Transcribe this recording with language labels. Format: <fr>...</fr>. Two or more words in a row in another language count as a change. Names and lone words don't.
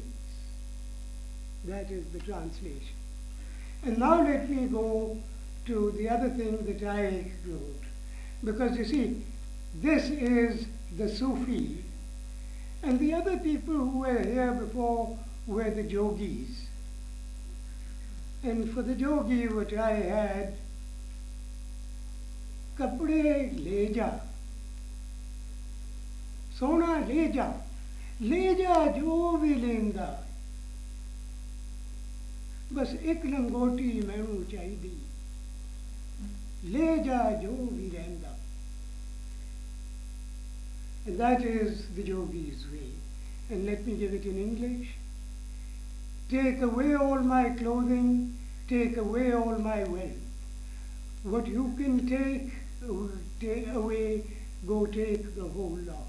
<en>That is the translation. And now let me go to the other thing that I wrote. Because you see, this is the Sufi, and the other people who were here before were the yogis. And for the yogi, what I had,</en> <pa>ਕੱਪੜੇ ਲੈ ਜਾ, ਸੋਨਾ ਲੈ ਜਾ ਜੋ ਵੀ ਲੈਂਦਾ. ਬਸ ਇੱਕ ਲੰਗੋਟੀ ਮੈਨੂੰ ਚਾਹੀਦੀ, ਲੈ ਜਾ ਜੋ ਭੀ ਰਹਿੰਦਾ.</pa> <en>And that is the yogi's way. And let me give it in English. Take away all my clothing, take away all my wealth. What you can take away, go take the whole lot.</en>